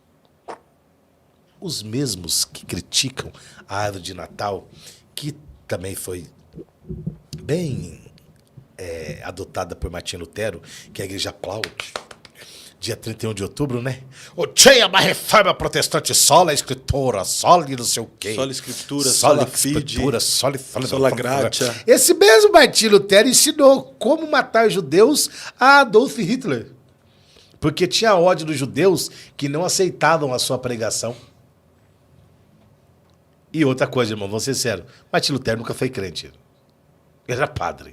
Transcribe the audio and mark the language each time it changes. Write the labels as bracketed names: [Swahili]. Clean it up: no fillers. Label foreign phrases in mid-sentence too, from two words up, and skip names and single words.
[Portuguese] Os mesmos que criticam a árvore de Natal, que também foi bem adotada por Martim Lutero, que a igreja aplaude, dia 31 de outubro, né? O tinha uma reforma protestante, sola a escritura, sole não sei o quê. [Latin] Sola escritura, sola sola fide, sola gratia. [Portuguese] Esse mesmo Martim Lutero ensinou como matar judeus a Adolf Hitler. Porque tinha ódio dos judeus que não aceitavam a sua pregação. E outra coisa, irmão, vou ser sério, Martim Lutero nunca foi crente. Ele era padre.